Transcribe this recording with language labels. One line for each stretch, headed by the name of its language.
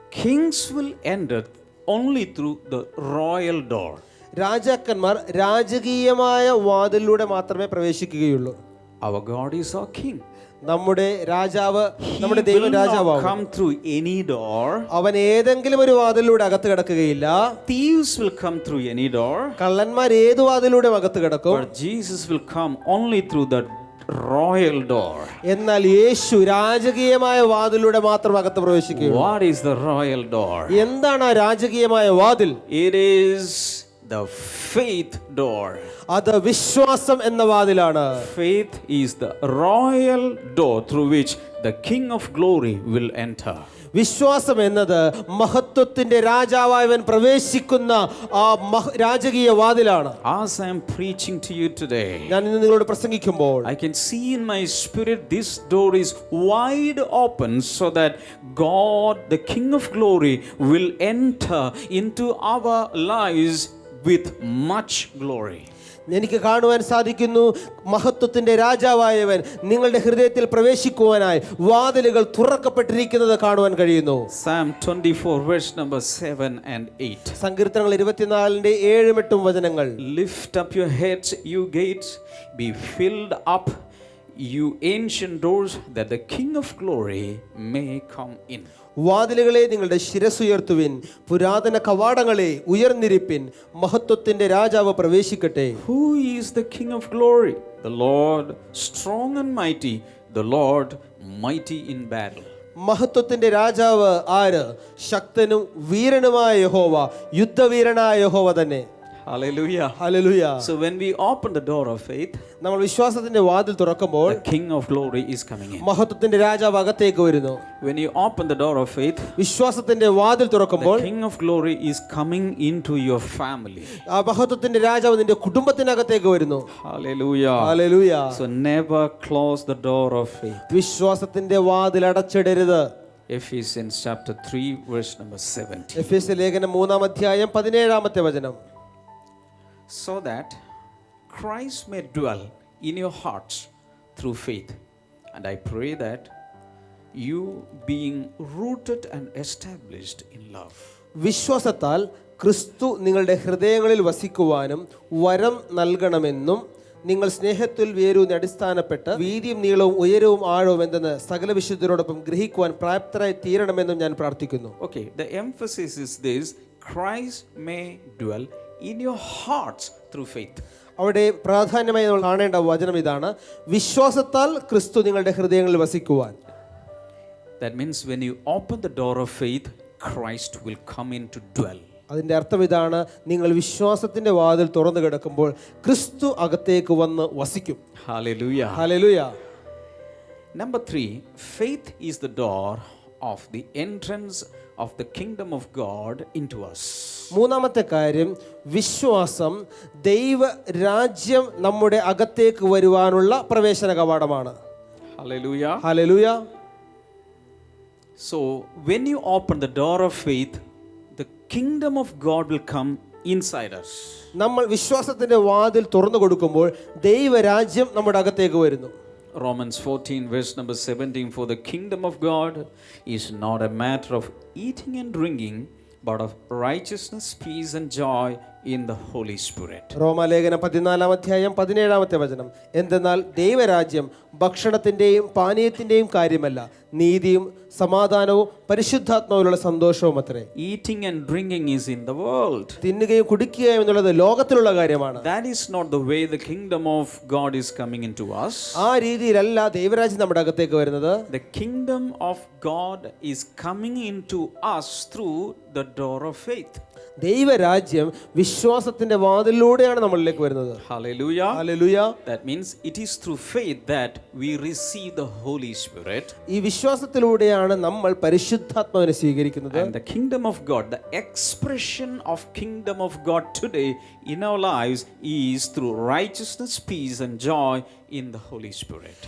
English: Kings will enter only through the royal door.
Malayalam: രാജാക്കന്മാർ രാജകീയമായ വാതിലൂടെ മാത്രമേ പ്രവേശിക്കുകയുള്ളൂ.
English: Our God is our king.
Malayalam: നമ്മുടെ രാജാവ്, നമ്മുടെ
English: He
Malayalam: ദൈവം
English: will not
Malayalam: രാജാവാകും.
English: come through any door.
Malayalam: അവൻ ഏതെങ്കിലും ഒരു വാതിലൂടെ അകത്ത് കിടക്കുകയില്ല.
English: Thieves will come through any door.
Malayalam: കള്ളന്മാർ ഏത് വാതിലൂടെ അകത്ത് കിടക്കും.
English: But Jesus will come only through the royal door.
Malayalam: എന്നാൽ യേശു രാജകീയമായ വാതിലൂടെ മാത്രം അകത്ത് പ്രവേശിക്കും.
English: What is the royal door?
Malayalam: എന്താണ് ആ രാജകീയമായ വാതിൽ?
English: It is the faith door.
Malayalam: അത് വിശ്വാസം എന്ന വാതിലാണ്.
English: Faith is the royal door through which the King of Glory will enter.
Malayalam: വിശ്വാസം എന്നത് മഹത്വത്തിന്റെ രാജാവായവൻ പ്രവേശിക്കുന്ന ആ രാജകീയ വാതിലാണ്.
English: As I am preaching to you today,
Malayalam: ഞാൻ ഇന്ന് നിങ്ങളോട് പ്രസംഗിക്കുമ്പോൾ
English: I can see in my spirit this door is wide open so that God, the King of Glory, will enter into our lives with much glory.
Malayalam: എനിക്ക് കാണുവാൻ സാധിക്കുന്നു, മഹത്വത്തിന്റെ രാജാവായവൻ നിങ്ങളുടെ ഹൃദയത്തിൽ പ്രവേശിക്കുവാനായി വാതിലുകൾ തുറക്കപ്പെട്ടിരിക്കുന്നത് കാണുവാൻ കഴിയുന്നു.
English: Psalm 24 verse number 7 and 8.
Malayalam: സങ്കീർത്തനങ്ങൾ 24ന്റെ 7-8 വചനങ്ങൾ.
English: Lift up your heads, you gates, be filled up, you ancient doors, that the King of Glory may come in.
Malayalam: വാതിലുകളെ നിങ്ങളുടെ ശിരസ്സുയർത്തുവിൻ, പുരാതന കവാടങ്ങളെ ഉയർന്നിരിപ്പിൻ, മഹത്വത്തിന്റെ രാജാവ് പ്രവേശിക്കട്ടെ.
English: Who is the King of Glory? The Lord strong and mighty, the Lord mighty in battle.
Malayalam: മഹത്വത്തിന്റെ രാജാവ് ആര്? ശക്തനും വീരനുമായ യഹോവ, യുദ്ധവീരനായ യഹോവ തന്നെ.
English: Hallelujah.
Malayalam: Hallelujah.
English: So when we open the door of faith,
Malayalam: നമ്മൾ വിശ്വാസത്തിന്റെ വാതിൽ തുറക്കുമ്പോൾ
English: the King of Glory is coming in.
Malayalam: മഹത്വത്തിന്റെ രാജാവ് അകത്തേക്ക് വരുന്നു.
English: When you open the door of faith,
Malayalam: വിശ്വാസത്തിന്റെ വാതിൽ തുറക്കുമ്പോൾ
English: the King of Glory is coming into your family.
Malayalam: ആ മഹത്വത്തിന്റെ രാജാവ് നിന്റെ കുടുംബത്തിനകത്തേക്ക് വരുന്നു.
English: Hallelujah.
Malayalam: Hallelujah.
English: So never close the door of faith.
Malayalam: വിശ്വാസത്തിന്റെ വാതിൽ അടച്ചിടരുത്.
English: Ephesians chapter 3 verse number 17.
Malayalam: എഫേസ്യ ലേഖനം 3-ാം അധ്യായം 17-ാമത്തെ വചനം.
English: So that Christ may dwell in your hearts through faith. And I pray that you being rooted and established in love.
Malayalam: വിശ്വാസത്താൽ ക്രിസ്തു നിങ്ങളുടെ ഹൃദയങ്ങളിൽ വസിക്കുവാനും വരം നൽകണമെന്നും നിങ്ങൾ സ്നേഹത്തിൽ വേരൂന്നി അടിസ്ഥാനപ്പെട്ട് വീതിയും നീളവും ഉയരവും ആഴവും എന്തെന്ന് സകല വിശുദ്ധരോടൊപ്പം ഗ്രഹിക്കുവാൻ പ്രാപ്തരായി തീരണമെന്നും ഞാൻ പ്രാർത്ഥിക്കുന്നു.
English: Okay, the emphasis is this: Christ may dwell in your hearts through faith.
Malayalam: അവിടെ പ്രാധാന്യമായി നമ്മൾ കാണേണ്ട വചനം ഇതാണ്: വിശ്വാസത്താൽ ക്രിസ്തു നിങ്ങളുടെ ഹൃദയങ്ങളിൽ വസിക്കുവാൻ.
English: That means when you open the door of faith, Christ will come in to dwell.
Malayalam: അതിൻ്റെ അർത്ഥം ഇതാണ്: നിങ്ങൾ വിശ്വാസത്തിന്റെ വാതിൽ തുറന്നു കിടക്കുമ്പോൾ ക്രിസ്തു അകത്തേക്ക് വന്ന് വസിക്കും.
English: Hallelujah.
Malayalam: Hallelujah.
English: Number 3, faith is the door of the entrance of the kingdom of God into us.
Malayalam: മൂന്നാമത്തെ കാര്യം, വിശ്വാസം ദൈവരാജ്യം നമ്മുടെ അകത്തേക്ക് വരുവാനുള്ള പ്രവേശന കവാടമാണ്.
English: Hallelujah.
Malayalam: Hallelujah.
English: So when you open the door of faith, the kingdom of God will come inside us.
Malayalam: നമ്മൾ വിശ്വാസത്തിന്റെ വാതിൽ തുറന്നു കൊടുക്കുമ്പോൾ ദൈവരാജ്യം നമ്മുടെ അകത്തേക്ക് വരുന്നു.
English: Romans 14 verse number 17, for the kingdom of God is not a matter of eating and drinking, but of righteousness, peace and joy in the Holy Spirit.
Malayalam: റോമാലേഖനം 14:17 എന്തെന്നാൽ ദൈവരാജ്യം ഭക്ഷണത്തിന്റെയും പാനീയത്തിന്റെയും കാര്യമല്ല, നീതിയും സമാധാനവും പരിശുദ്ധാത്മാവിലുള്ള സന്തോഷവും അത്രേ.
English: Eating and drinking is in the world.
Malayalam: തിന്നുകയും കുടിക്കുകയും എന്നുള്ളത് ലോകത്തിലുള്ള കാര്യമാണ്.
English: That is not the way the kingdom of God is coming into us.
Malayalam: ആ രീതിയിലല്ല ദൈവരാജ്യം നമ്മുടെ അകത്തേക്ക് വരുന്നത്.
English: The kingdom of God is coming into us through the door of faith.
Malayalam: ദൈവരാജ്യം വിശ്വാസത്തിന്റെ വാതിലൂടെയാണ് നമ്മളിലേക്ക് വരുന്നത്.
English: Hallelujah.
Malayalam: Hallelujah.
English: That means it is through faith that we receive the Holy Spirit.
Malayalam: ഈ വിശ്വാസത്തിലൂടെയാണ് നമ്മൾ പരിശുദ്ധാത്മാവിനെ സ്വീകരിക്കുന്നത്.
English: And the kingdom of God, the expression of kingdom of God today in our lives is through righteousness, peace and joy in the Holy Spirit.